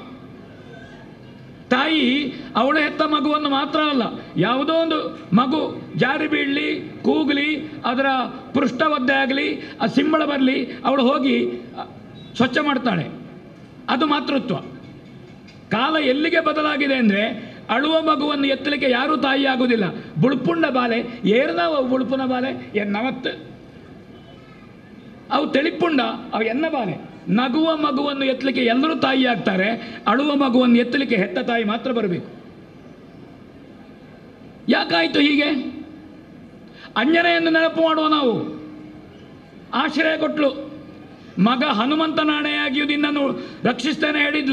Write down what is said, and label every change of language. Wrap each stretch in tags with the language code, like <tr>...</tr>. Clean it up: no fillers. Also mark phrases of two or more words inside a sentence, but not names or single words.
<kn>ತಾಯಿ ಅವಳ ಹೆತ್ತ ಮಗುವನ್ನು ಮಾತ್ರ ಅಲ್ಲ, ಯಾವುದೋ ಒಂದು ಮಗು ಜಾರಿ ಬೀಳಲಿ, ಕೂಗಲಿ, ಅದರ ಪೃಷ್ಠ ಒದ್ದೆ ಆಗಲಿ, ಆ ಸಿಂಬಳ ಬರಲಿ, ಅವಳು ಹೋಗಿ ಸ್ವಚ್ಛ ಮಾಡ್ತಾಳೆ. ಅದು ಮಾತೃತ್ವ. ಕಾಲ ಎಲ್ಲಿಗೆ ಬದಲಾಗಿದೆ ಅಂದರೆ, ಅಳುವ ಮಗುವನ್ನು ಎತ್ತಲಿಕ್ಕೆ ಯಾರೂ ತಾಯಿ ಆಗುವುದಿಲ್ಲ.</kn> <tcy>ಬುಳ್ಪುಂಡ ಬಾಲೆ ಏರ್ನಾವು, ಅವು ಬುಳ್ಪುನ ಬಾಲೆ ಎನ್ನವತ್ತು, ಅವು ತೆಳಿಪುಂಡ, ಅವು ಎನ್ನ ಬಾಲೆ.</tcy> <kn>ನಗುವ ಮಗುವನ್ನು ಎತ್ತಲಿಕ್ಕೆ ಎಲ್ಲರೂ ತಾಯಿ ಆಗ್ತಾರೆ, ಅಳುವ ಮಗುವನ್ನು ಎತ್ತಲಿಕ್ಕೆ ಹೆತ್ತ ತಾಯಿ ಮಾತ್ರ ಬರಬೇಕು. ಯಾಕಾಯಿತು ಹೀಗೆ? ಅಂಜನೆಯನ್ನು ನೆನಪು ಮಾಡುವ ನಾವು. ಆಶ್ರಯ ಕೊಟ್ಲು. ಮಗ ಹನುಮಂತನಾಣೆಯಾಗಿಯೂ ನಿನ್ನನ್ನು ರಕ್ಷಿಸ್ತೇನೆ ಹೇಳಿದ್ಲು.</kn>